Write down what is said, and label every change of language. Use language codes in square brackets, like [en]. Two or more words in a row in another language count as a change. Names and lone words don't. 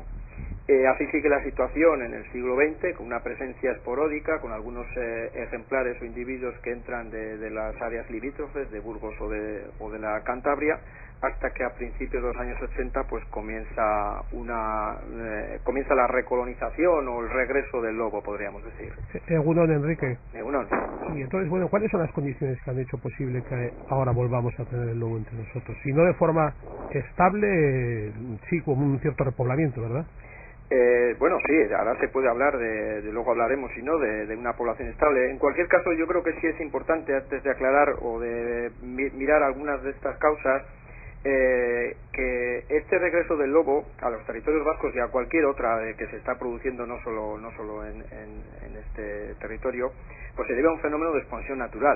[es] Así sigue la situación en el siglo XX, con una presencia esporádica, con algunos ejemplares o individuos que entran de las áreas limítrofes de Burgos o de la Cantabria, hasta que a principios de los años 80 pues comienza la recolonización o el regreso del lobo, podríamos decir. [eu] Egunon, Enrique. Egunon. [es] Sí, entonces, bueno, ¿cuáles son las condiciones que han hecho posible que ahora volvamos a tener el lobo entre nosotros? Si no de forma estable, sí, como un cierto repoblamiento, ¿verdad? Bueno, sí, ahora se puede hablar luego hablaremos, si no, de una población estable. En cualquier caso, yo creo que sí es importante, antes de aclarar o de mirar algunas de estas causas, que este regreso del lobo a los territorios vascos y a cualquier otra que se está produciendo, no solo en este territorio, pues se debe a un fenómeno de expansión natural.